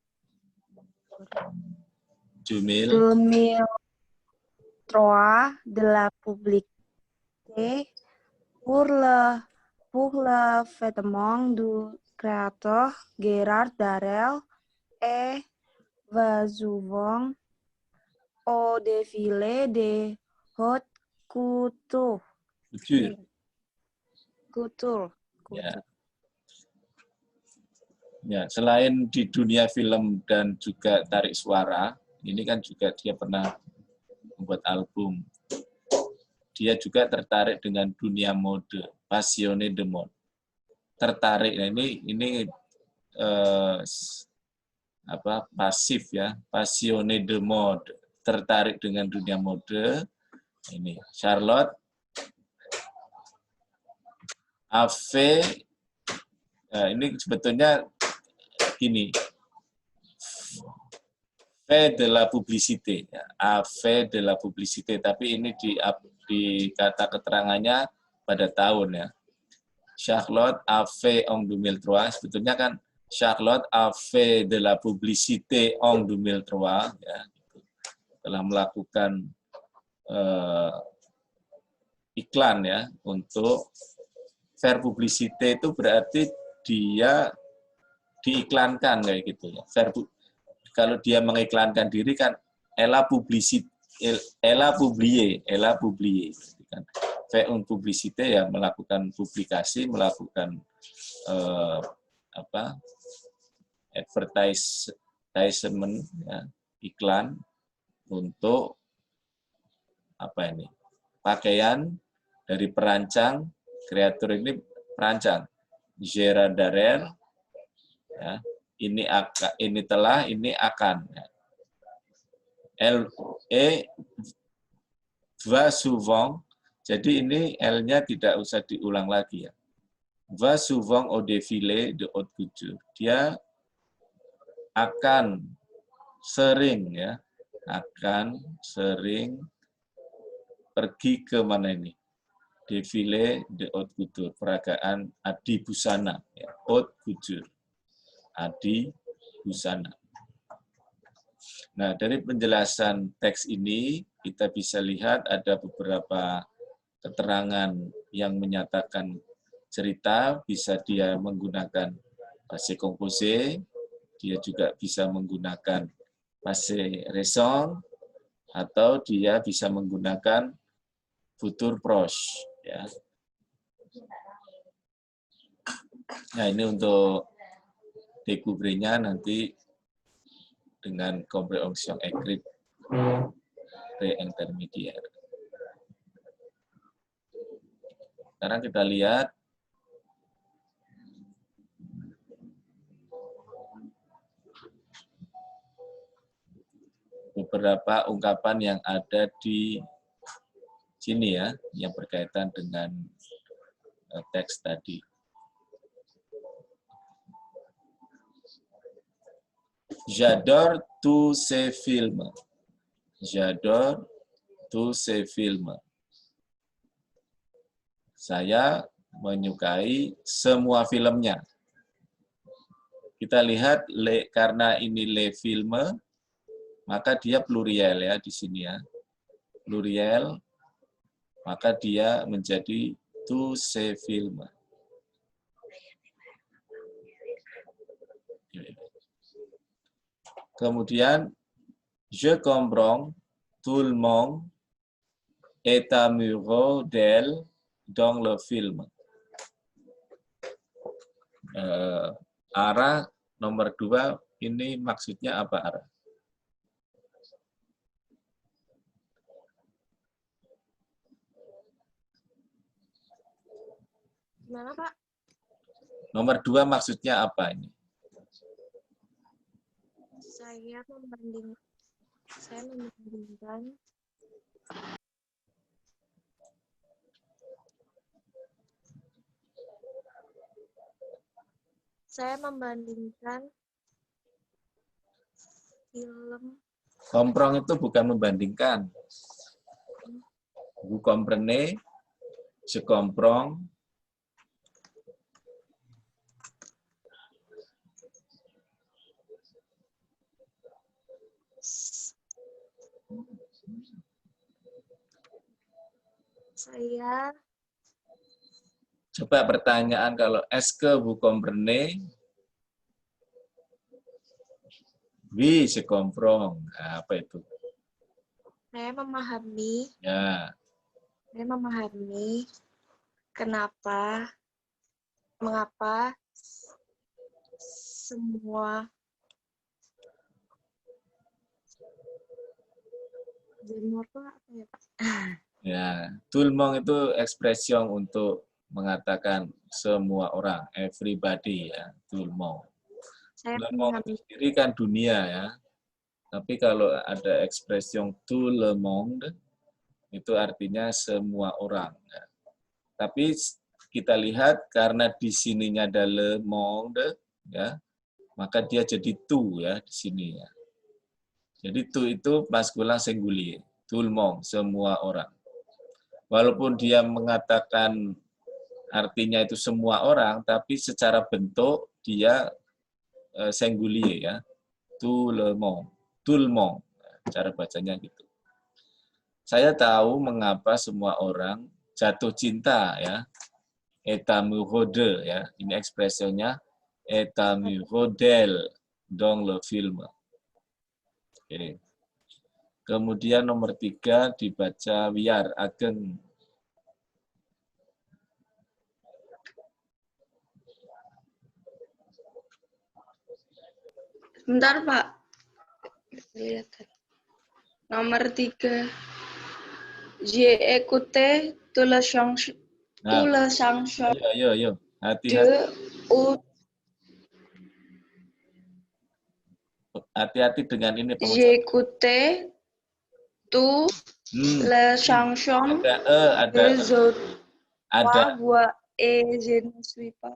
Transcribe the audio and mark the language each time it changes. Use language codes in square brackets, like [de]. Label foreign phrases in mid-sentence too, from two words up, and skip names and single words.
[fr] 2003 de la publicité pour le vêtement du créateur Gérard Darel et va souvent au défilé de haute couture. [id] Ya. Ya, selain di dunia film dan juga tarik suara, ini kan juga dia pernah membuat album. Dia juga tertarik dengan dunia mode, [fr] passionné de mode. [id] tertarik. Nah, ini pasif ya, [fr] passionné de mode, [id] tertarik dengan dunia mode. [fr] Ini Charlotte a fait, [id] ini sebetulnya gini, [fr] fait de la publicité, ya, a fait de la publicité, [id] tapi ini di kata keterangannya pada tahun ya. [fr] Charlotte a fait en 2003, [id] sebetulnya kan [fr] Charlotte a fait de la publicité en 2003, [id] ya, telah melakukan iklan ya untuk [fr] faire publicité [id] itu berarti dia diiklankan kayak gitu ya. Kalau dia mengiklankan diri kan [fr] elle a publié [id] kan. [fr] Faire une publicité [id] ya melakukan publikasi, melakukan advertisement ya, iklan untuk pakaian dari perancang, kreator ini perancang Gérard Darel ya, ini akan ya. [fr] Elle va souvent, [id] jadi ini L-nya tidak usah diulang lagi ya. [fr] Va souvent au défilé de haute couture, [id] dia akan sering ya, pergi ke mana ini? [fr] Défilé de haute couture, [id] peragaan adi busana, ya. [fr] Haute couture, [id] adi busana. Nah, dari penjelasan teks ini kita bisa lihat ada beberapa keterangan yang menyatakan cerita, bisa dia menggunakan [fr] passé composé, [id] dia juga bisa menggunakan [fr] passé récent, [id] atau dia bisa menggunakan [fr] futur proche [id] ya. Nah, ini untuk découvrir-nya nanti dengan [fr] compréhension écrite pré-intermédiaire. [id] Sekarang kita lihat beberapa ungkapan yang ada di sini ya, yang berkaitan dengan teks tadi. [fr] J'adore tous ces films. J'adore tous ces films. [id] Saya menyukai semua filmnya. Kita lihat karena ini [fr] les films, [id] maka dia pluriel ya di sini ya. Pluriel, maka dia menjadi [fr] tous ces films. Kemudian, je comprends tout le monde est amoureux d'elle dans le film. [id] Ara nomor 2, ini maksudnya apa, Ara? Gimana, Pak? Nomor 2 maksudnya apa ini? Saya membandingkan film. Comprong itu bukan membandingkan. [fr] Vous comprenez, je comprends. [id] Saya Coba pertanyaan kalau [fr] est-ce que vous comprenez? Oui, je comprends. [id] Nah, apa itu? Saya memahami. Ya. Saya memahami mengapa semua genre apa ya, Pak? Ya, [fr] tout le monde [id] itu ekspresi untuk mengatakan semua orang, everybody ya, [fr] tout le monde. [id] Saya [fr] Le monde [id] memahami. sendiri kan dunia ya. Tapi kalau ada ekspresi [fr] tout le monde, [id] itu artinya semua orang. Ya. Tapi kita lihat karena di sininya ada [fr] le monde, [id] ya, maka dia jadi tout ya di sini ya. Jadi tout itu maskulin singulier, [fr] tout le monde, [id] semua orang. Walaupun dia mengatakan artinya itu semua orang, tapi secara bentuk dia singulier ya, [fr] tout le monde, [id] cara bacanya gitu. Saya tahu mengapa semua orang jatuh cinta ya, [fr] est amoureux de ya, [id] ini ekspresinya [fr] est amoureux d'elle dans le film. [id] Oke. Kemudian nomor 3 dibaca wiar ageng. Bentar, Pak. Lihat. Nomor 3. [fr] J'ai écouté tout le chanson [id] Ayo. Hati-hati. [fr] de ou [id] Hati-hati dengan ini pengucapan. [fr] j'ai écouté tout le chanson des autres voix et je ne suis pas.